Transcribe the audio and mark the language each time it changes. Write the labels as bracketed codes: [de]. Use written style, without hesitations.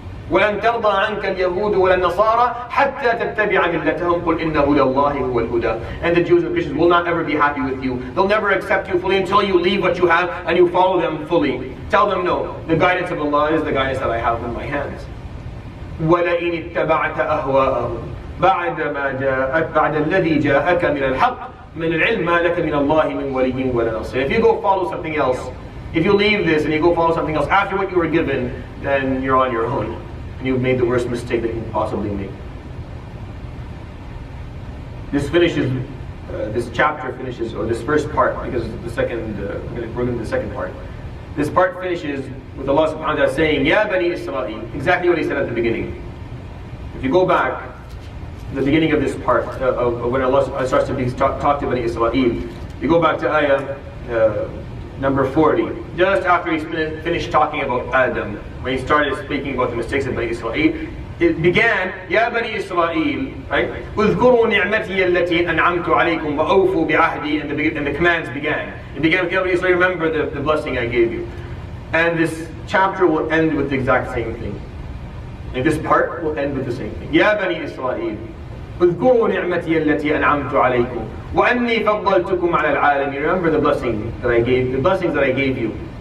[ar] وَلَن تَرْضَى عَنْكَ الْيَهُودُ وَلَا النَّصَارَى حَتَّى تَتَّبِعَ مِلَّتَهُمْ قُلْ إِنَّ هُدَى اللَّهِ هُوَ الْهُدَى. [en] And the Jews and Christians will not ever be happy with you. They'll never accept you fully until you leave what you have and you follow them fully. Tell them no. The guidance of Allah is the guidance that I have in my hands. [ar] وَلَئِنِ اتَّبَعْتَ أَهْوَاءَهُمْ بعد الذي جاءك من الحق من العلم ما لك من الله من ولي ولا نصير. [en] If you go follow something else, if you leave this and you go follow something else after what you were given, then you're on your own. And you've made the worst mistake that you can possibly make. This finishes, this chapter finishes, or this first part, because the second, we're going to the second part. This part finishes with Allah subhanahu wa ta'ala saying, Ya Bani Israel, exactly what He said at the beginning. If you go back, the beginning of this part, of when Allah starts to talk to Bani Israel, you go back to ayah number 40, just after He finished talking about Adam, when He started speaking about the mistakes of Bani Israel, it began, Ya Bani Israel, right? [ar] اذكروا نعمتي التي أنعمت عليكم وأوفوا بعهدي, [en] and the commands began. It began with Ya Bani Israel, remember the blessing I gave you. And this chapter will end with the exact same thing. And this part will end with the same thing. Ya Bani Israel, [ar] اذكروا نعمتي التي أنعمت عليكم وأني فضلتكم على العالمين. [en] Remember the blessing that I gave, the blessings that I gave you.